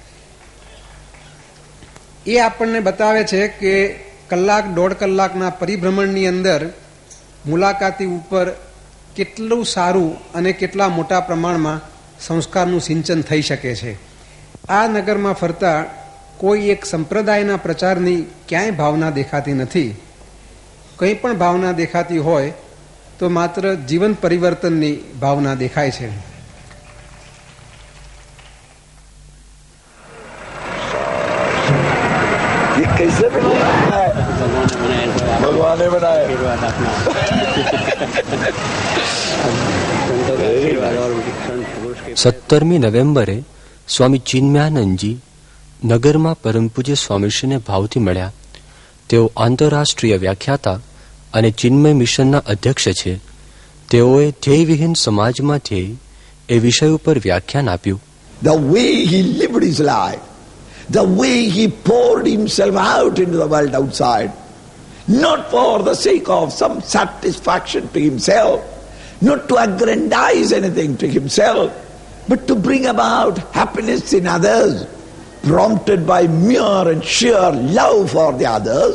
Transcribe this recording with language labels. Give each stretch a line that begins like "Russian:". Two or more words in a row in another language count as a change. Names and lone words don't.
Gujarati: એ આપણને બતાવે છે કે કલાક 1.5 કલાકના પરિભ્રમણની અંદર મુલાકાતી ઉપર કેટલું સારું અને કેટલા મોટા પ્રમાણમાં સંસ્કારનું સિંચન થઈ શકે છે. આ નગરમાં ફરતા કોઈ એક સંપ્રદાયના પ્રચારની ક્યાંય ભાવના દેખાતી નથી. કંઈ પણ ભાવના દેખાતી હોય તો માત્ર જીવન પરિવર્તનની ભાવના દેખાય છે.
Hindi: कैसे भगवान ने बनाया.
Gujarati: 17મી નવેમ્બરે સ્વામી ચિન્મયાનંદજી નગરમાં પરમ પૂજ્ય સ્વામીશ્રીને ભાવથી મળ્યા. તેઓ આંતરરાષ્ટ્રીય વ્યાખ્યાતા અને ચિન્મય મિશનના અધ્યક્ષ છે. તેઓએ ધ્યેયવિહીન સમાજમાં ધ્યેય એ વિષય ઉપર વ્યાખ્યાન આપ્યું.
English: The way he lived his life, the way he poured himself out into the world outside, not for the sake of some satisfaction to himself, not to aggrandize anything to himself, but to bring about happiness in others, prompted by mere and sheer love for the others.